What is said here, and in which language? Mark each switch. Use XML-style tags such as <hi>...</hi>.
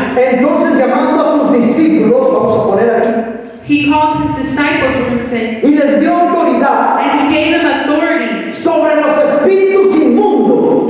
<es>Entonces llamando a sus discípulos, vamos a poner aquí,</es> <en>He called his disciples, we're going to say,</en> <es>y les dio autoridad</es> <en>and he gave them authority</en> <es>sobre los espíritus inmundos</es>